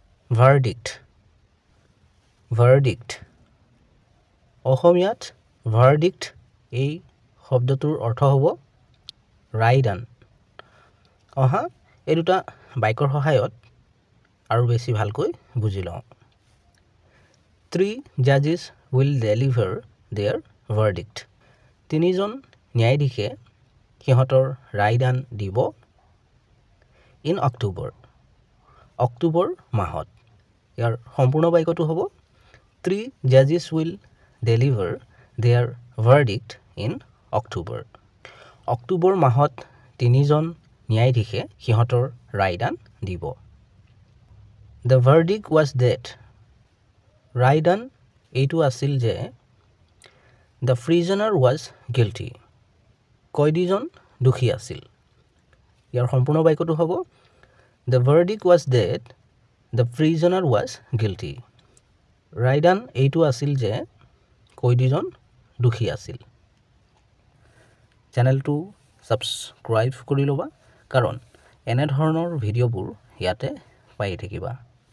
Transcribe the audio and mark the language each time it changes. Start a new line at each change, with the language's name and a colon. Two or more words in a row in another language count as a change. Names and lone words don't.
Assamese: verdict verdict অসমীয়াত verdict এই শব্দটোৰ অৰ্থ হ'ব ৰায়দান অহা এই দুটা বাইকৰ সহায়ত আৰু বেছি ভালকৈ বুজি লওঁ
English: 3 judges will deliver their
Assamese: verdict তিনিজন ন্যায়াধীশে সিহঁতৰ ৰায়দান দিব in অক্টোবৰ মাহত ইয়াৰ সম্পূৰ্ণ বাক্যটো হ'ব 3 judges will deliver their
English: verdict in
Assamese: অক্টোবৰ মাহত তিনিজন ন্যায়াধীশে সিহঁতৰ ৰায়দান দিব
English: The verdict was that
Assamese: ৰায়দান এইটো আছিল যে
English: The prisoner was guilty
Assamese: কয়দীজন দোষী আছিল ইয়াৰ সম্পূৰ্ণ বাক্যটো হ'ব
English: The verdict was that the prisoner was guilty
Assamese: ৰায়দান এইটো আছিল যে কয়দীজন দোষী আছিল চেনেলটো সাবস্ক্ৰাইব কৰি ল'বা কাৰণ এনে ধৰণৰ ভিডিঅ'বোৰ ইয়াতে পাই থাকিবা